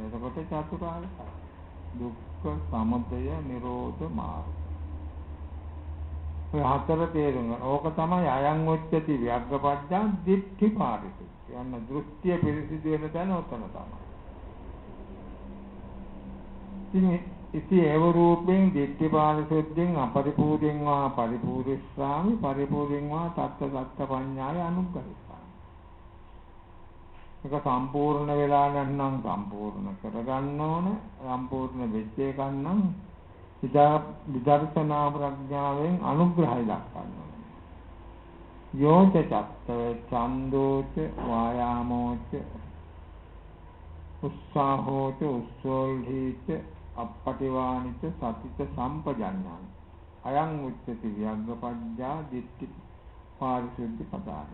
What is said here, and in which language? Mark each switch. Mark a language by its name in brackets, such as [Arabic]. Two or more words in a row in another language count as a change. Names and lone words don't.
[Sinhala] එතකොට චතුරාර්ය සත්‍ය. දුක්ඛ සමුදය නිරෝධ මාර්ගය. ඔය හතර තේරුම් ගන්න. ඕක තමයි [Pali] අයං උච්චති ව්‍යග්ගපච්චං දිට්ඨි පාරිසුද්ධි. [Sinhala] යන්න දෘෂ්ටිය පිරිසිදු වෙන තැන උතන තමයි. [Pali] ඉති ඒව රූපෙන් දිට්ඨි පාරිසුද්ධියෙන් අපරිපූර්ණං වා පරිපූර්ණස්සාමි පරිපූර්ණං වා තත්ත සත්ත පඤ්ඤාය අනුග්‍රහිතාමි. [Sinhala] ඒක සම්පූර්ණ වෙලා නැත්නම් සම්පූර්ණ කරගන්න ඕන. සම්පූර්ණ වෙච්ච එකක් නම් විදර්ශනා ප්‍රඥාවෙන් අනුග්‍රහය දක්වනවා. [Pali] යෝච චත්ත ඡන්දෝච වායාමෝච උස්සාහෝච උස්සෝල්හීච අප්පටිවානිච සතිච සම්පජඤ්ඤං අයං උච්චති ව්‍යග්ගපඤ්ඤා දිට්ඨි පාරිශුද්ධි පදාය.